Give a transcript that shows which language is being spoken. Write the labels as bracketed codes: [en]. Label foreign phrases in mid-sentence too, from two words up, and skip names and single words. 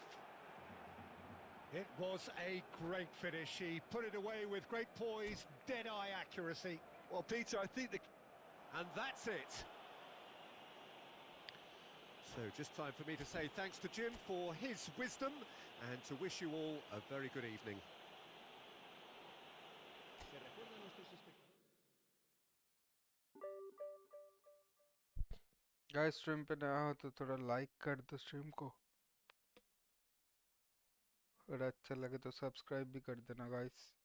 [en] It was a great finish. He put it away with great poise, dead-eye accuracy. Well, Peter, I think the... And that's it. So just time for me to say thanks to Jim for his wisdom and to wish you all a very good evening. [es] Se recuerda a nuestros espectadores. [hi] गाइस स्ट्रीम पे नया हो तो थोड़ा लाइक कर दो स्ट्रीम को, अगर अच्छा लगे तो सब्सक्राइब भी कर देना गाइस।